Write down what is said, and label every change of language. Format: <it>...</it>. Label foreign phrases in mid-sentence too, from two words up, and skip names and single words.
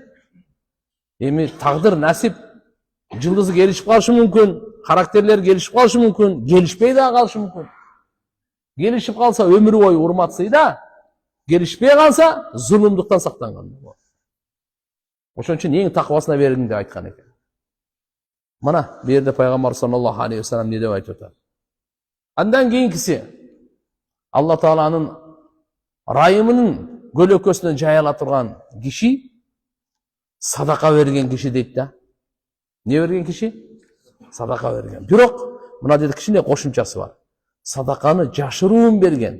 <ky>Эми тагдыр, насип, жылдызы келишип калышы мүмкүн, характерлер келишип калышы мүмкүн, келишпей да калышы мүмкүн. Келишип калса өмүр бою урмат сыйда, келишпей калса зулумдуктан сактанган. Ошон үчүн эң таквасына бериң деп айткан экен. Мына бу жерде пайгамбар</ky> <ar>صلى الله عليه وسلم</ar> <ky>не деп айтып атат? Андан кийинкиси Алла Тааланын райымынын көлөкөсүнөн жайыла турган киши садака берген киши дейт да. Не берген киши? Садака берген. Бирок мына деди кичине кошумчасы бар. Садаканы жашыруун берген.</ky>